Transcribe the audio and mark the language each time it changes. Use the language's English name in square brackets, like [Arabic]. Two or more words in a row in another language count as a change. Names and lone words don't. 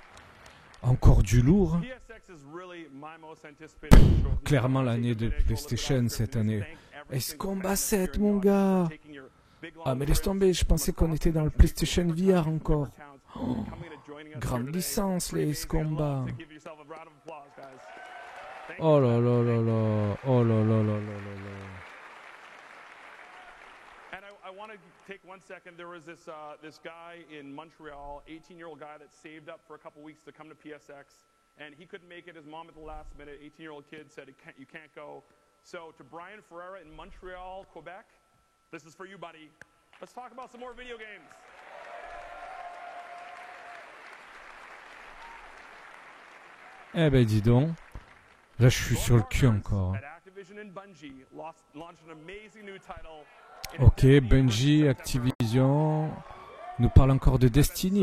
[French] Encore du lourd. Clairement l'année de PlayStation cette année. Ace Combat 7, mon gars. Ah, mais laisse tomber, je pensais qu'on était dans le PlayStation VR encore. Oh, grande licence, les Ace Combat. Oh là là là là. Oh là là là là là là. [English] I want to take 1 second. There was this guy in Montreal, 18-year-old guy that saved up for a couple weeks to come to PSX, and he couldn't make it. His mom at the last minute, 18-year-old kid, said, you can't go. So to Brian Ferreira in Montreal, Quebec, this is for you, buddy. Let's talk about some more video games. [French] Eh ben dis donc, là je suis sur le cul encore. Ok, Bungie, Activision, nous parle encore de Destiny.